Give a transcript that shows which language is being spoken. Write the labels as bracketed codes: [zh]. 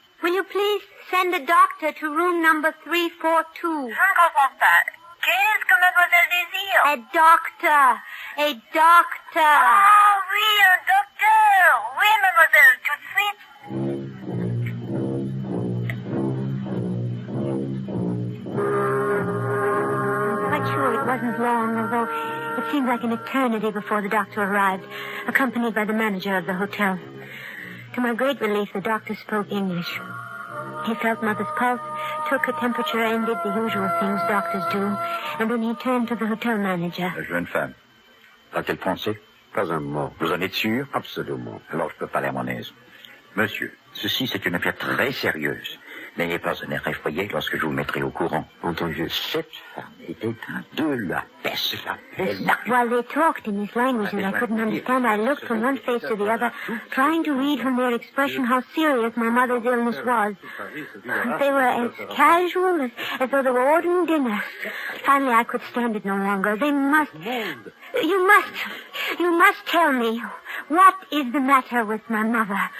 [en] Will you please send a doctor to room number 342? [fr] Je ne comprends pas. Qu'est-ce que mademoiselle désire? A doctor. Ah oui, un docteur. Oui, mademoiselle, tout de suite. [en] I'm quite sure it wasn't long, although it seemed like an eternity before the doctor arrived, accompanied by the manager of the hotel. To my great relief, the doctor spoke English. He felt Mother's pulse, took her temperature, and did the usual things doctors do, and then he turned to the hotel manager. [fr] La jeune femme. A-t-elle pensé? Pas un mot. Vous en êtes sûr? Absolument. Alors je peux parler à mon aise. Monsieur, ceci c'est une affaire très sérieuse. N'ayez pas un air effrayé lorsque je vous mettrai au courant. Entendu. Cette femme était de la peste. [en] While they talked in this language that I couldn't understand, I looked from one face to the other, trying to read from their expression how serious my mother's illness was. They were as casual as though they were ordering dinner. Finally, I could stand it no longer. You must tell me, what is the matter with my mother?